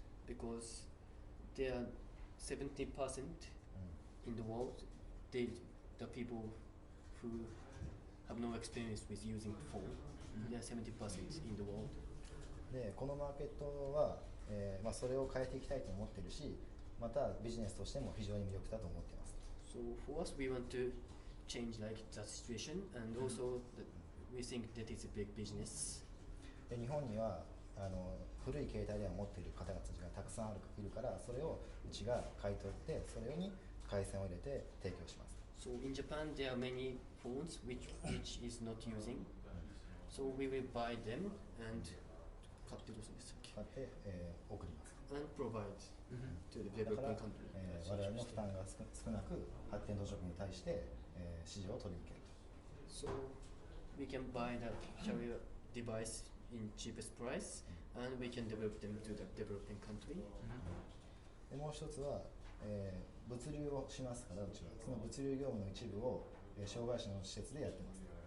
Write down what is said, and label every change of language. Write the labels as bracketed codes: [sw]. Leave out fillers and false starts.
[en] Because there are 70% in the world, the people who have no experience with using phone. There are 70% in the world. [ja] でこのマーケットは、それを変えていきたいと思っているし、またビジネスとしても非常に魅力だと思っています。 [en] So for us, we want to change like that situation, and also we think that it's a big business. [ja] で日本には古い携帯電話を持っている方々がたくさんいるから、それをうちが買い取ってそれに回線を入れて提供します。 [en] So in Japan, there are many phones which is not using. So we will buy them and [ja] 買って送ります。 [en] and provide to the developing country. [ja] 我々の負担が少なく発展途上国に対して、市場を取りに行けると。 [en] So we can buy the carrier device in cheapest price, and we can develop them to the developing country. [ja] でもう一つは、物流をしますから、うちはその物流業務の一部を、障害者の施設でやってます。